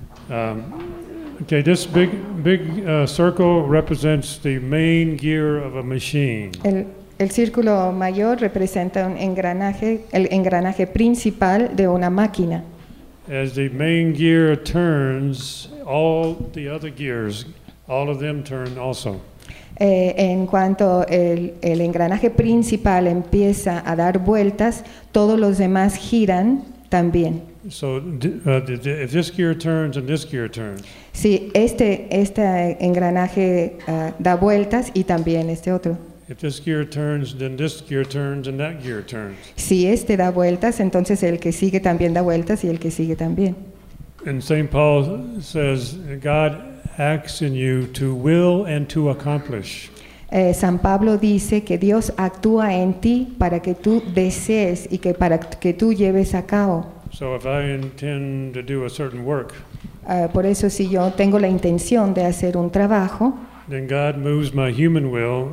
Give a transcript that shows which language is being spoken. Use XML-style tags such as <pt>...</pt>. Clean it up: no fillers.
<en>Okay, this big circle represents the main gear of a machine.</en> <es>El círculo mayor representa un engranaje, el engranaje principal de una máquina.</es> <en>As the main gear turns, all the other gears, all of them turn also.</en> <es>En cuanto el engranaje principal empieza a dar vueltas, todos los demás giran también.</es> <en>So, if this gear turns and this gear turns.</en> <es>Si este engranaje da vueltas y también este otro.</es> <en>If this gear turns, then this gear turns and that gear turns.</en> <es>Si este da vueltas, entonces el que sigue también da vueltas y el que sigue también.</es> <en>And St. Paul says, God acts in you to will and to accomplish.</en> <es>San Pablo dice que Dios actúa en ti para que tú desees y que para que tú lleves a cabo.</es> <en>So if I intend to do a certain work,</en> <es>por eso si yo tengo la intención de hacer un trabajo,</es> <en>then God moves my human will.</en>